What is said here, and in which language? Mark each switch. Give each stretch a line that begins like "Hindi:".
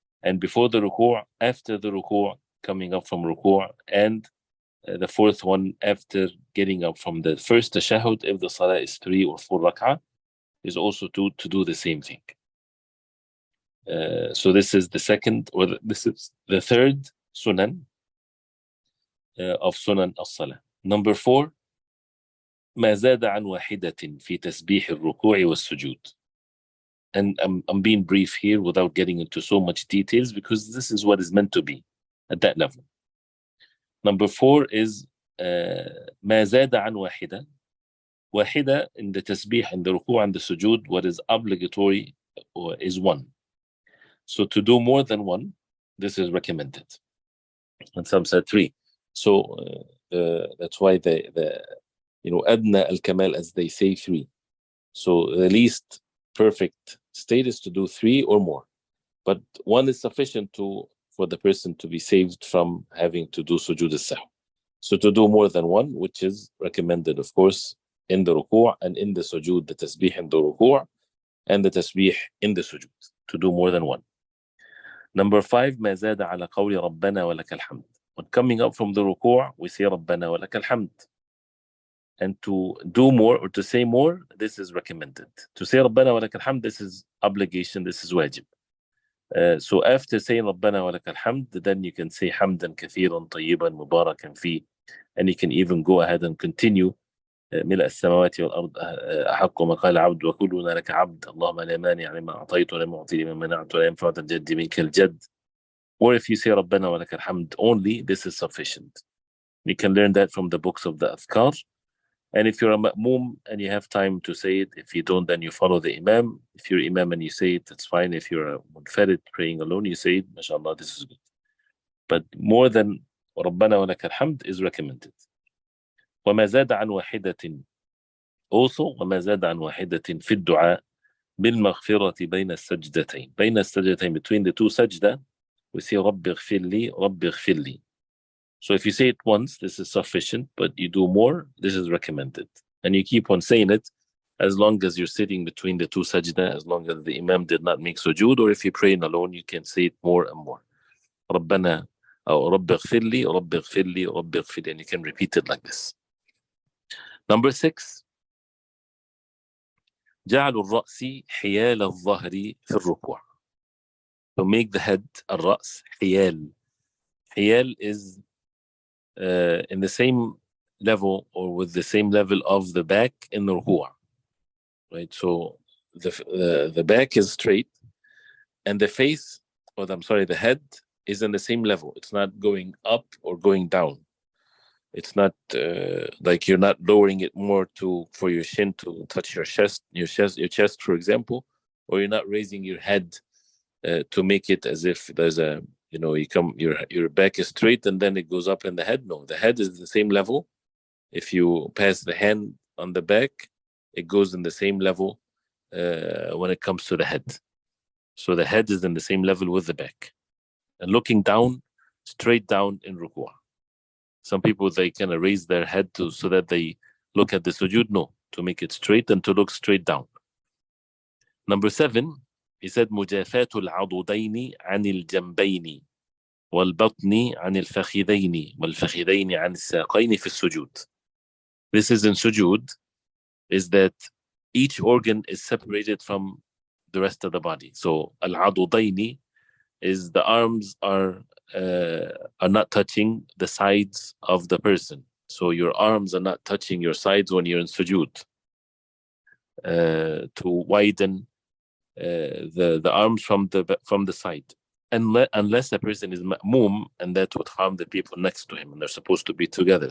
English: And before the ruku', after the ruku', coming up from ruku', and the fourth one after getting up from the first tashahud, if the salah is 3 or 4 rak'ah, is also to do the same thing. So this is the second, or this is the third sunan of sunan as-salah. Number 4,
Arabic: ما زاد عن واحدة في تسبيح الركوع والسجود.
English: And I'm being brief here without getting into so much details, because this is what is meant to be at that level. Number 4 is
Arabic: ما زاد عن واحدة. واحدة
English: in the tasbih, in the ruku' and the sujood, what is obligatory is 1. So to do more than 1, this is recommended. And some said 3. So that's why the adna al-kamal, as they say, 3. So the least perfect state is to do 3 or more. But 1 is sufficient for the person to be saved from having to do sujood al-sahw. So to do more than 1, which is recommended, of course, in the ruku' and in the sujood, the tasbih in the ruku' and the tasbih in the sujood, to do more than 1.
Arabic: Number 5, ما زاد على قول ربنا ولك الحمد.
English: When coming up from the ruku', we say
Arabic: ربنا ولك الحمد.
English: And to do more or to say more, this is recommended. To say
Arabic: ربنا ولك الحمد,
English: this is obligation, this is wajib. So after saying ربنا ولك الحمد, then you can say
Arabic: حمدا كثيرا طيبا مباركا فيه,
English: and you can even go ahead and continue
Arabic: ملء السماوات والأرض أحق ما قال عبد وكلنا لك عبد اللهم لا مانع لما أعطيت ولا معطي لما منعت ولا ينفع ذا الجد منك الجد.
English: Or if you say
Arabic: ربنا ولك الحمد
English: only, this is sufficient. You can learn that from the books of the Adhkar. And if you're a ma'moom and you have time to say it, if you don't, then you follow the imam. If you're imam and you say it, that's fine. If you're a munfarid praying alone, you say it, mashallah, this is good. But more than
Arabic: ربنا ولك الحمد
English: is recommended.
Arabic: وما زاد عن واحدة
English: also
Arabic: وما زاد عن واحدة في الدعاء بالمغفرة بين السجدتين. بين السجدتين,
English: between the two sajda, we say
Arabic: رب اغفر لي رب اغفر لي.
English: So if you say it once, this is sufficient, but you do more, this is recommended. And you keep on saying it as long as you're sitting between the two sajda, as long as the imam did not make sujood, or if you're praying alone, you can say it more and more.
Arabic: ربنا أو رب اغفر لي رب اغفر لي رب اغفر لي,
English: and you can repeat it like this. Number 6,
Arabic: جعل الرأس حيال الظهر في الركوع.
English: To make the head, الرأس,
Arabic: حيال. حيال
English: is in the same level or with the same level of the back in the ruku', right? So the back is straight and the face, or I'm sorry, the head is in the same level. It's not going up or going down. It's not like you're not lowering it more for your shin to touch your chest, for example, or you're not raising your head to make it as if there's a, your back is straight and then it goes up in the head. No, the head is the same level. If you pass the hand on the back, it goes in the same level when it comes to the head. So the head is in the same level with the back. And looking down, straight down in ruku'. Some people, they kind of raise their head so that they look at the sujood. No, to make it straight and to look straight down. Number 7, he said
Arabic: مجافاة العضدين عن الجنبين والبطن عن الفخذين والفخذين عن الساقين في السجود.
English: This is in sujood, is that each organ is separated from the rest of the body. So al-adudaini is the arms are not touching the sides of the person. So your arms are not touching your sides when you're in sujood. To widen the arms from the side, unless a person is ma'moom, and that would harm the people next to him, and they're supposed to be together.